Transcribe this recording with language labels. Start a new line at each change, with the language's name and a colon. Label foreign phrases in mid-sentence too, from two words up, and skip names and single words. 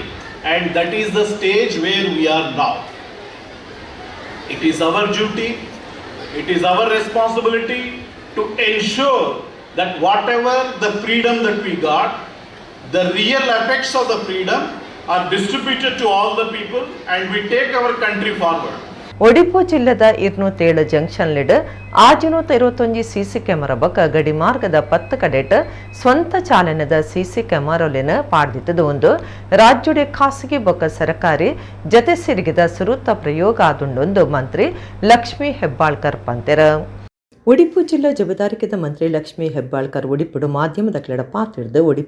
English: And that is the stage where we are now. It is our duty, it is our responsibility to ensure that whatever the freedom that we got, the real effects of the freedom are distributed to all the people, and we take our country forward.
Tulu: ಒಡಿಪು ಜಿಲ್ಲೆದ 207 ಜಂಕ್ಷನ್ಲಿಡ್ 621
English: CC camera
Tulu: ಬಕ ಗಡಿ ಮಾರ್ಗದ 10 ಕಡೆಟ್ ಸ್ವಂತ ಚಾಲನದ ಸಿಸಿ ಕ್ಯಾಮೆರಾಲಿನ ಪಾಡ್ದಿತ್ತದು ಒಂದು ರಾಜ್ಯದ ಖಾಸಗಿ ಬಕ ಸರ್ಕಾರಿ ಜತೆ ಸಿರಿಗಿದ ಸುರುತ್ತ ಪ್ರಯೋಗ ಆದುಂಡೊಂದು ಮಂತ್ರಿ ಲಕ್ಷ್ಮೀ ಹೆಬ್ಬಾಳ್ಕರ್ ಪಂತೆರ ಒಡಿಪು ಜಿಲ್ಲಾ ಜವಾಬ್ದಾರಿಕೆದ ಮಂತ್ರಿ ಲಕ್ಷ್ಮೀ ಹೆಬ್ಬಾಳ್ಕರ್ ಒಡಿಪುಡು ಮಾಧ್ಯಮದ ಕ್ಲಡ ಪಾತಿಡ್ದು ಒಡಿಪು